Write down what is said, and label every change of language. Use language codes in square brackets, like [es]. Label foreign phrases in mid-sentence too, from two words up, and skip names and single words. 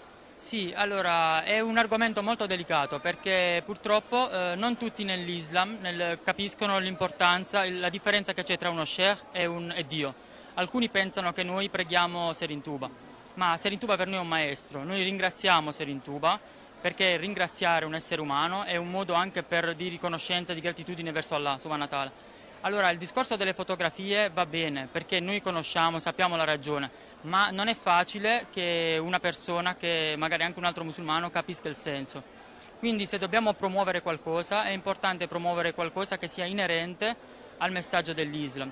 [it] Sì, allora è un argomento molto delicato perché purtroppo non tutti nell'Islam capiscono l'importanza, la differenza che c'è tra uno sheikh e Dio. Alcuni pensano che noi preghiamo Sayyid Touba, ma Sayyid Touba per noi è un maestro. Noi ringraziamo Sayyid Touba perché ringraziare un essere umano è un modo anche di riconoscenza, di gratitudine verso Allah [ar] سبحانه وتعالى. [it] Allora il discorso delle fotografie va bene perché noi conosciamo, sappiamo la ragione, ma non è facile che una persona, che magari anche un altro musulmano, capisca il senso. Quindi se dobbiamo promuovere qualcosa è importante promuovere qualcosa che sia inerente al messaggio dell'Islam.